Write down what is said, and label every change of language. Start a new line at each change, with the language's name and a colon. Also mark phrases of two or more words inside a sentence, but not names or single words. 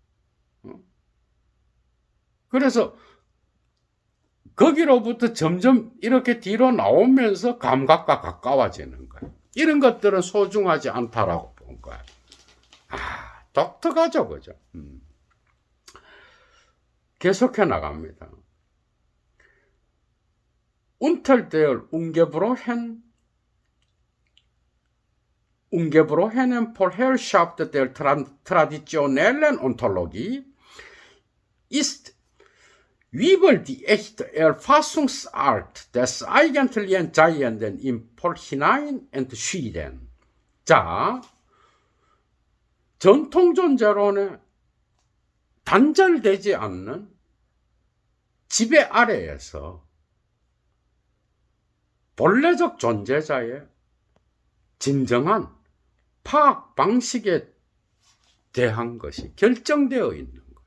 Korean: 그래서 거기로부터 점점 이렇게 뒤로 나오면서 감각과 가까워지는 거야. 이런 것들은 소중하지 않다라고 본 거야. 독특하죠, 그죠? 계속해 나갑니다.
German: Unter der ungebrochenen Vorherrschaft der traditionellen Ontologie ist Weber die echte Erfassungsart des eigentlich Entscheidenden im Vorhinein entschieden.
Korean: 자, 전통존재론의 단절되지 않는 지배 아래에서 본래적 존재자의 진정한 파악 방식에 대한 것이 결정되어 있는 거예요.